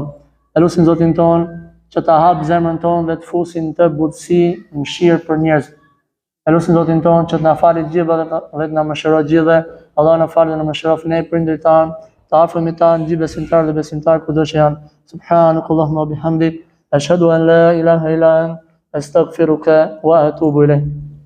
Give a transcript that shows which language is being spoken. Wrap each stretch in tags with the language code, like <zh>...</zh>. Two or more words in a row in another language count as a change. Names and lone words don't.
<sq>Elusim Zotin tonë që ta hap zemrën tonë dhe të fusin të butësi, mëshirë për njerëzit. E lutim Zotin ton që të na falë gjithë dhe të na mëshiroj gjithë. Allah na falë dhe na mëshiroj ne prindërit tan, të afërmit tan, gjithë besimtarë dhe besimtarë kudo që janë.</sq> <ar>سبحانك اللهم وبحمدك أشهد أن لا إله إلا أنت أستغفرك وأتوب إليك.</ar>